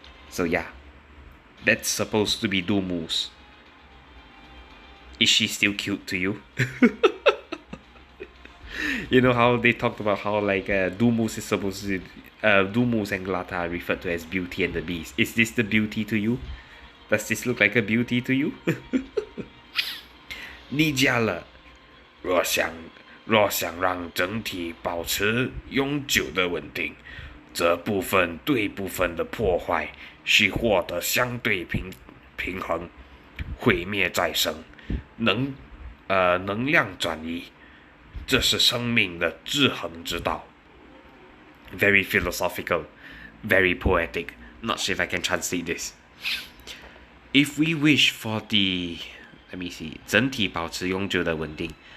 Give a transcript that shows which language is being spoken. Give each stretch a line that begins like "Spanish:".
English: So yeah, that's supposed to be Dumus. Is she still cute to you? You know how they talked about how like Dumus is supposed to Dumus and Glata are referred to as Beauty and the Beast. Is this the beauty to you? Does this look like a beauty to you?
Chinese: 你家了，若想让整体保持永久的稳定，则部分对部分的破坏需获得相对平衡，毁灭再生，能量转移，这是生命的制衡之道。
English: Very philosophical, very poetic. Not sure if I can translate this. If we wish for the, let me see,
Chinese: 整体保持永久的稳定.